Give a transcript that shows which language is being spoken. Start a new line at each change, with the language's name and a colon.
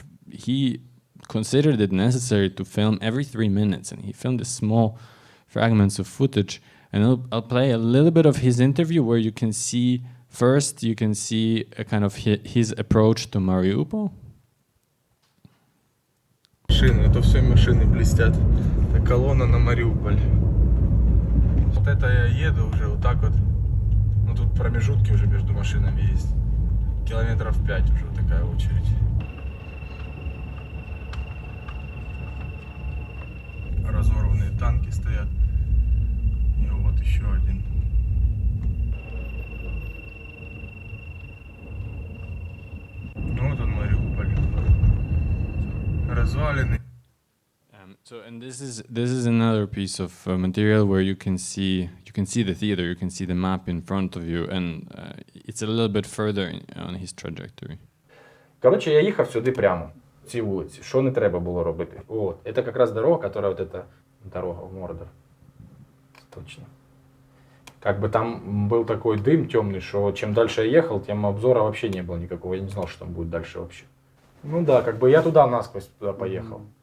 English: He considered it necessary to film every 3 minutes, and he filmed these small fragments of footage. And I'll play a little bit of his interview where you can see, first you can see a kind of his approach to Mariupol.
Russian: Машины, это все машины блестят. Это колонна на Мариуполь. Вот это я еду уже вот так вот. Ну тут промежутки уже между машинами есть. Километров 5 уже вот такая очередь. Разорванные танки стоят. И вот еще один. Ну вот он Мариуполь. Развалины.
English: So, and this is another piece of material where you can see the theater, you can see the map in front of you, and it's a little bit further on his trajectory.
Ukrainian: Коротше, я їхав сюди прямо, ці вулиці. Що не треба було робити? Вот.
Russian: Это как раз дорога, которая вот эта дорога в Мордор. Точно. Как бы там был такой дым темный, что чем дальше я ехал, тем обзора вообще не было никакого. Я не знал, что там будет дальше вообще. Ну да, как бы я туда насквозь туда поехал.